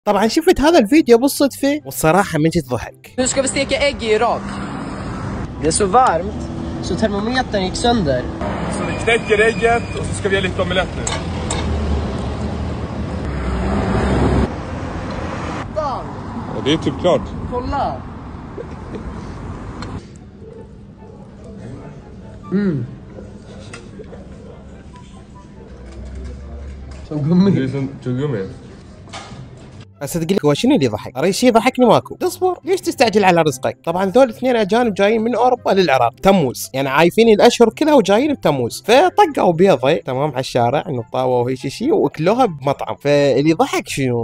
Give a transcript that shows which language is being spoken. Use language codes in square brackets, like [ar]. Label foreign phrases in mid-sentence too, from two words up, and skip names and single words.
[ar] طبعا شفت هذا الفيديو بالصدفة والصراحة من جد ضحك. [sv] Nu ska vi steka ägg i Irak. Det är så varmt så termometern gick sönder. Så vi knäcker ägget och så ska vi göra lite omelett nu. Fan! Ja, det är typ klart. Kolla! Som gummi. Det är som tuggummi. [ar] اصدق لك هو شنو اللي ضحك؟ اي شيء ضحكني ماكو، اصبر ليش تستعجل على رزقك؟ طبعا ذول اثنين اجانب جايين من اوروبا للعراق تموز، يعني عايفين الاشهر كلها وجايين بتموز، فطقوا بيضه تمام على الشارع انه طاوه وهيك شيء واكلوها بمطعم، فاللي ضحك شنو؟